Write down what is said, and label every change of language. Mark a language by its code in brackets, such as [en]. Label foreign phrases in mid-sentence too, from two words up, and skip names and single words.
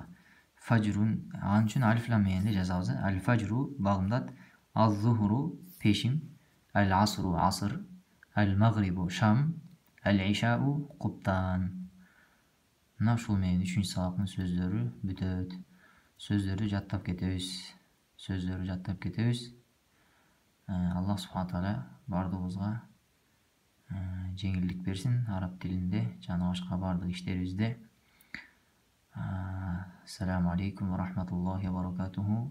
[ky] Фажрун, анын үчүн алиф лам менен жазабыз. Аль-фажру багымдат, ал-зухру пешим, аль-асру асыр, аль-магрибу шам, аль-ишау куптан. Мына ушул менен 3-чү сабактын сөздөрү бүтөт. Сөздөрдү жаттап кетебиз. Аллах [ar] سبحانه وتعالى [ky] бардыгыбызга жеңилдик берсин араб тилинде жана башка бардык иштерибизде. [ar] السلام عليكم ورحمة الله وبركاته.